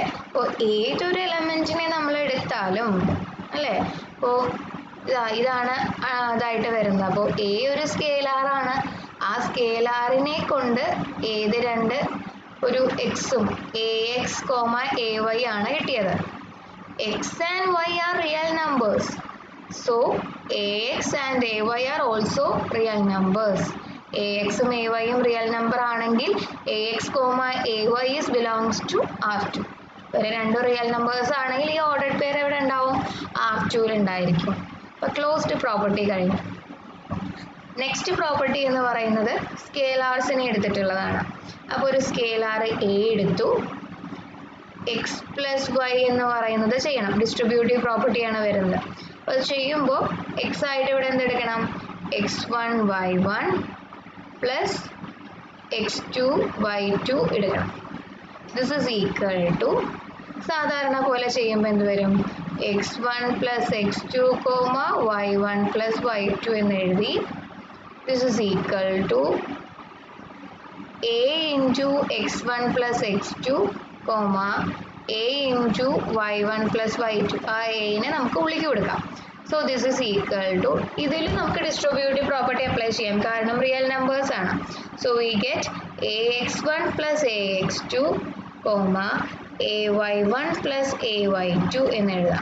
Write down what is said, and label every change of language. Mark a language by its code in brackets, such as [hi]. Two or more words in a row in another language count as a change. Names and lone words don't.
[ml] അപ്പോൾ ഏതൊരു എലമെന്റിനെ നമ്മൾ എടുത്താലും, അല്ലേ, അപ്പോൾ ഇതാണ് അതായിട്ട് വരുന്നത്. അപ്പോൾ എ ഒരു സ്കേലാറാണ്. ആ സ്കേലാറിനെ കൊണ്ട് ഏത് ഒരു എക്സും AX, AY ആണ് കിട്ടിയത്. [en] X and Y are real numbers. So AX and AY are also real numbers. [ml] AX ഉം AY ഉം [en] real number [ml] ആണെങ്കിൽ AX, [en] AY is belongs to R2. [ml] വേറെ രണ്ടും [en] real numbers [ml] ആണെങ്കിൽ ഈ [en] ordered pair [ml] എവിടെ ഉണ്ടാവും? R2 ഉണ്ടായിരിക്കും. അപ്പോൾ [en] closed property [ml] കഴിഞ്ഞു. [en] next property [ml] എന്ന് പറയുന്നത് സ്കേലാർസിനെ എടുത്തിട്ടുള്ളതാണ്. അപ്പോൾ ഒരു സ്കേലാർ A എടുത്തു, [en] x plus y [ml] എന്ന് പറയുന്നത് ചെയ്യണം. ഡിസ്ട്രിബ്യൂട്ടീവ് പ്രോപ്പർട്ടിയാണ് വരുന്നത്. അപ്പോൾ അത് ചെയ്യുമ്പോൾ x ആയിട്ട് ഇവിടെ എന്തെടുക്കണം? [en] x1 y1 plus x2 y2 എടുക്കണം. this is equal to, [ml] സാധാരണ പോലെ ചെയ്യുമ്പോൾ എന്ത് വരും? [en] x1 plus x2 y1 plus y2 [ml] എന്ന് എഴുതി. [en] this is equal to a into x1 plus x2 a into y1 plus y2. [ml] ആ എനെ നമുക്ക് ഉള്ളിലേക്ക് കൊടുക്കാം. [en] so this is equal to, [ml] ഇതിൽ നമുക്ക് [en] distributive property apply [ml] ചെയ്യാം, കാരണം [en] real numbers [ml] ആണ്. [en] so we get ax1 plus ax2 ay1 plus ay2 [ml] എന്ന് എഴുതാം.